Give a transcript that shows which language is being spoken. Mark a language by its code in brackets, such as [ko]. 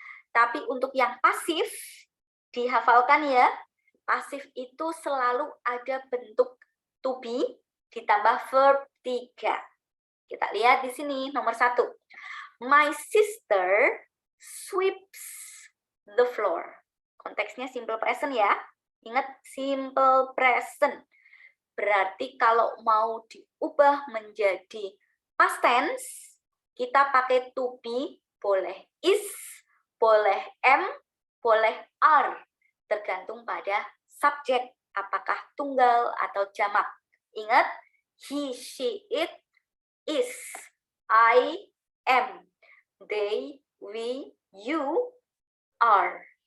[id] Tapi untuk yang pasif, dihafalkan ya, pasif itu selalu ada bentuk to be ditambah verb 3. Kita lihat di sini nomor 1. [en] My sister sweeps the floor. [id] Konteksnya simple present ya. Ingat simple present. Berarti kalau mau diubah menjadi past tense, kita pakai to be, boleh is, boleh am, boleh are. Tergantung pada subjek, apakah tunggal atau jamak. Ingat, he, she, it, is, I, am, they, we, you, are.